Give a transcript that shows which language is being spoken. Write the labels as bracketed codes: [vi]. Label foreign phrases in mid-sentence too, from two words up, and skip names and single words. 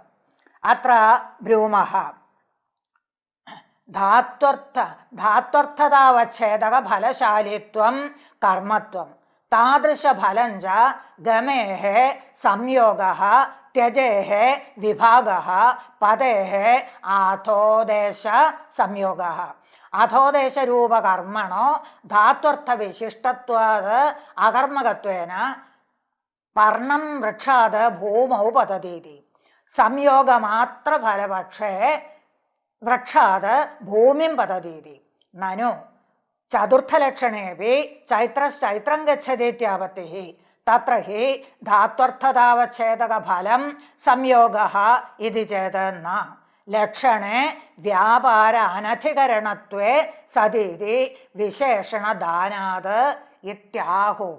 [sa] अत्र ब्रूमः धात्वर्थतावच्छेदकफलशालित्वं कर्मत्वं तादृशफलं च गमेः संयोगः त्यजेः विभागः पदेः अथोदेश संयोगः अथोदेशरूपकर्मणो धात्वर्थविशिष्टत्वात् अकर्मकत्वेन पर्णं वृक्षात् भूमौ पततीति സംയോഗമാത്രഫലപക്ഷേ വൃക്ഷാത് ഭൂമിം പതതീതി നനു ചതുർത്ഥലക്ഷണേപി ചൈത്രശ്ചൈത്രം ഗച്ഛതീത്യാപത്തിഃ തത്ര ഹി ധാത്വർത്ഥതാവച്ഛേദകഫലം സംയോഗഃ ഇതി ചേത് ന ലക്ഷണേ വ്യാപാര അനധികരണത്വേ സതീതി വിശേഷണദാനാത് ഇത്യാഹുഃ.